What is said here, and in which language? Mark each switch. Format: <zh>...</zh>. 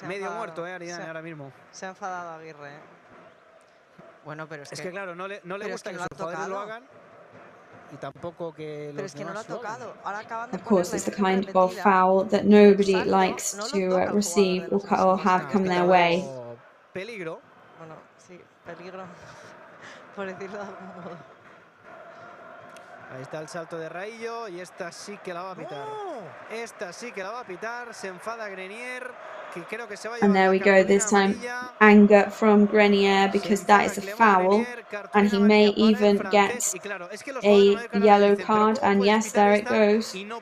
<es>Medio muerto, Aridane, ahora mismo. Se ha enfadado Aguirre. Bueno, pero es que claro, no le gusta que sus jugadores lo hagan. Y tampoco que los pero es que no lo ha tocado. Ahora acaban de</es> <en>Of course, it's the kind of foul that nobody likes to receive or have come their way.</en> <es>Peligro. Bueno, sí, peligro, por decirlo de algún modo. Ahí está el salto de Raillo y esta sí que la va a pitar. Esta sí que la va a pitar. Se enfada Grenier, que creo que se va a llevar.</es> <en>And there we go, this time anger from Grenier, because that is a foul, and he may even get a yellow card, and yes, there it goes.</en>